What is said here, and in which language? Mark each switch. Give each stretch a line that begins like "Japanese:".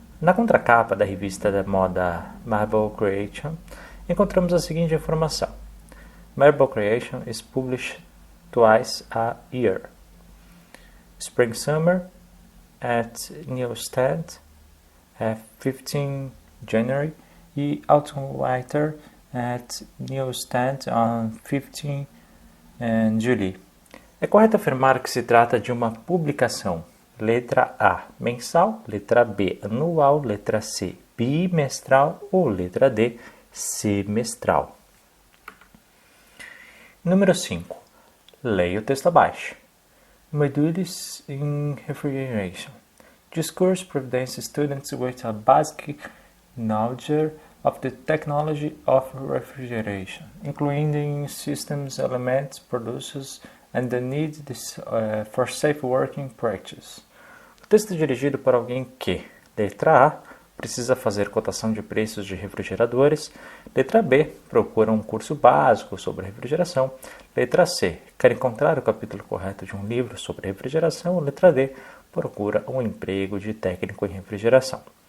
Portuguese: Na contracapa da revista da moda Marble Creation, encontramos a seguinte informação.
English: Marble Creation is published twice a year. Spring Summer at Newsstand, 15 January, e Autumn Winter at Newsstand on 15 July.
Portuguese: É correto afirmar que se trata de uma publicação, letra A, mensal, letra B, anual, letra C, bimestral ou letra D, semestral. Número 5. Leia o texto abaixo.
English: Modules in Refrigeration. This course provides students with a basic knowledge of the technology of refrigeration, including systems, elements, producers, and the need for safe working practice.
Portuguese: O texto é dirigido para alguém que, letra A, precisa fazer cotação de preços de refrigeradores. Letra B, procura um curso básico sobre refrigeração. Letra C, quer encontrar o capítulo correto de um livro sobre refrigeração. Letra D, procura um emprego de técnico em refrigeração.